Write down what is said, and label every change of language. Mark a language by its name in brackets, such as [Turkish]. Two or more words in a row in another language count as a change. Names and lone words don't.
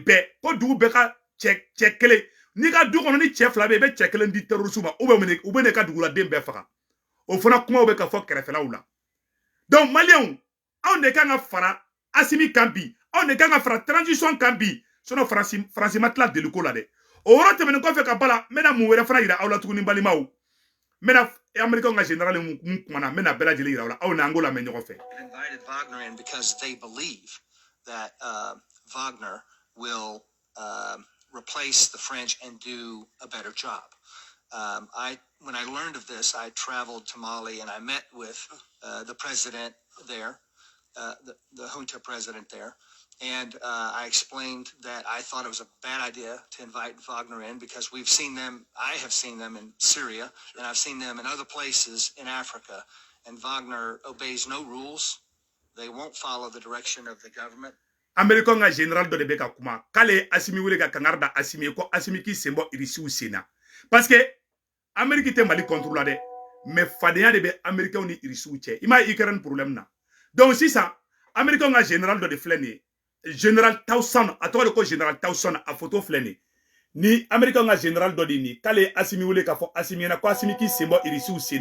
[Bambara] bɛɛ ko dugu bɛɛ ka cɛ kelen n'i ka du kɔnɔ ni cɛ fila bɛ i bɛ cɛ kelen di terrorisiw ma u bɛ ne ka duguladen bɛɛ faga o fana kumaw bɛ ka fɔ kɛrɛfɛlaw la donc maliyɛnw anw de kan ka fara Assimi kan bi anw de kan ka fara transition kan bi sinon Faransi ma tila deliko la dɛ o yɔrɔ tɛmɛnen kɔfɛ ka bala n bɛna mun wɛrɛ fana yira aw la tuguni balimaw n bɛna américain ka général mun kumana n bɛna bɛɛ lajɛlen yira aw la aw na an k'o lamɛn ɲɔgɔn fɛ. [English] Invited Wagner in because they believe that Wagner will replace the French and do a better job. When I learned of this, I traveled to Mali and I met with the president there, the junta president there, and I explained that I thought it was a bad idea to invite Wagner in because I have seen them in Syria, and I've seen them in other places in Africa, and Wagner obeys no rules. They won't follow the direction of the government. [Bambara] American nga général dɔ de bɛ ka kuma k'ale Assimi wele ka kangari da Assimi ko Assimi k'i sen bɔ irisiw sen na [French] parce que [Bambara] Amérique tɛ Mali contrôle la dɛ mais fadenya de bɛ Américain ni irisiw cɛ i m'a ye Ukraine problème na donc sisan American nga général dɔ de filɛ nin ye général Towson a tɔgɔ de ko général Towson a photo filɛ nin ni American nga général dɔ de ni k'ale Assimi wele k'a fɔ Assimi ɲɛna ko Assimi k'i sen bɔ irisiw sen